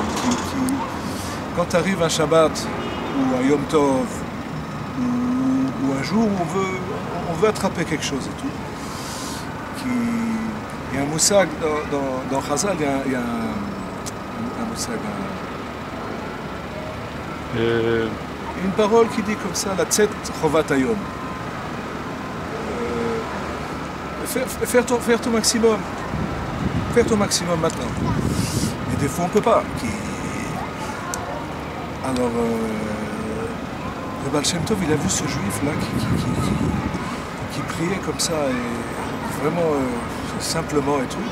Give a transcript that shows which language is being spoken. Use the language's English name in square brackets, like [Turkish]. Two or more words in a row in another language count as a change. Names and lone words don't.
[French] Quand tu arrives un Shabbat ou un Yom Tov, ou un jour où on veut attraper quelque chose et tout. Il y a un moussag dans Chazal, il y a un moussag, une parole qui dit comme ça, [Hebrew] לצאת חובת היום. [French] Faire ton maximum. Faire ton maximum maintenant. Et des fois on ne peut pas. Alors, le Baal Shem Tov, il a vu ce juif-là qui priait comme ça, et vraiment simplement et tout.